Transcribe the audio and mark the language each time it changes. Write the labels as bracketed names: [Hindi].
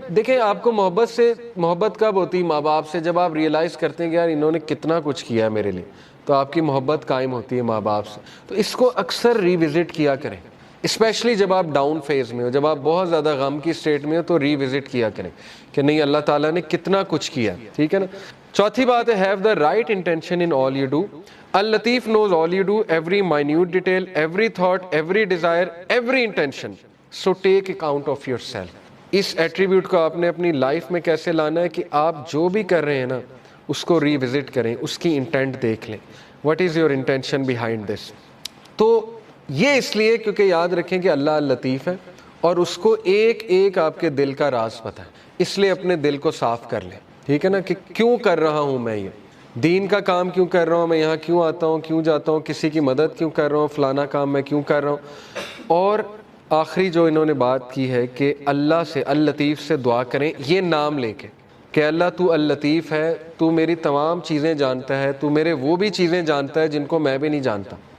[Urdu] دیکھیں آپ کو محبت کب ہوتی؟ ماں باپ سے. جب آپ ریئلائز کرتے ہیں کہ یار انہوں نے کتنا کچھ کیا ہے میرے لیے, تو آپ کی محبت قائم ہوتی ہے ماں باپ سے. تو اس کو اکثر ریوزٹ کیا کریں, اسپیشلی جب آپ ڈاؤن فیز میں ہو, جب آپ بہت زیادہ غم کی اسٹیٹ میں ہو, تو ریوزٹ کیا کریں کہ نہیں اللہ تعالیٰ نے کتنا کچھ کیا, ٹھیک ہے نا. [English] چوتھی بات ہے have the right intention in all you do. اللطیف knows all you do, every minute detail, every thought, every desire, every intention. So take account of yourself. [Urdu] اس attribute کو آپ نے اپنی لائف میں کیسے لانا ہے کہ آپ جو بھی کر رہے ہیں نا اس کو ریوزٹ کریں, اس کی انٹینٹ دیکھ لیں. [English] What is your intention behind this? [Urdu] تو یہ اس لیے کیونکہ یاد رکھیں کہ اللہ لطیف ہے اور اس کو ایک ایک آپ کے دل کا راز پتہ ہے, اس لیے اپنے دل کو صاف کر لیں, ٹھیک ہے نا, کہ کیوں کر رہا ہوں میں یہ. دین کا کام کیوں کر رہا ہوں، میں یہاں کیوں آتا ہوں، کیوں جاتا ہوں، کسی کی مدد کیوں کر رہا ہوں، فلانا کام میں کیوں کر رہا ہوں۔ اور آخری جو انہوں نے بات کی ہے کہ اللہ سے، اللطیف سے دعا کریں یہ نام لے کے، کہ اللہ تو اللطیف ہے، تو میری تمام چیزیں جانتا ہے، تو میرے وہ بھی چیزیں جانتا ہے جن کو میں بھی نہیں جانتا۔